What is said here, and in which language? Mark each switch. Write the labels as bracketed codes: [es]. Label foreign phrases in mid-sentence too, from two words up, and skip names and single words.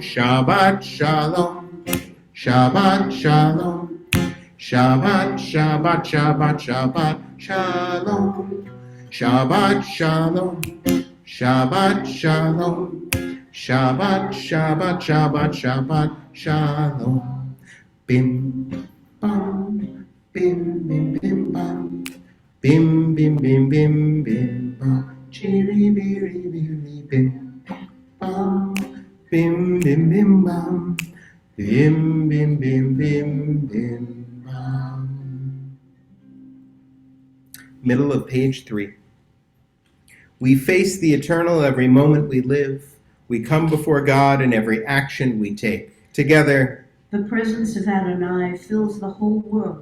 [he] שבת שלום. שבת שלום. שבת, שבת, שבת, שבת שלום. שבת שלום. שבת שלום. שבת, שבת, שבת, שבת שלום. Bim, bam, bim, bim, bim, bam. Bim, bim, bim, bim, bim, bam. Chiri, biri, biri, bim, bam. Bim, bim, bim, bam. Bim, bim, bim, bim, bim, bam. [en] Middle of page 3. We face the eternal every moment we live. We come before God in every action we take. Together, the presence of Adonai fills the whole world.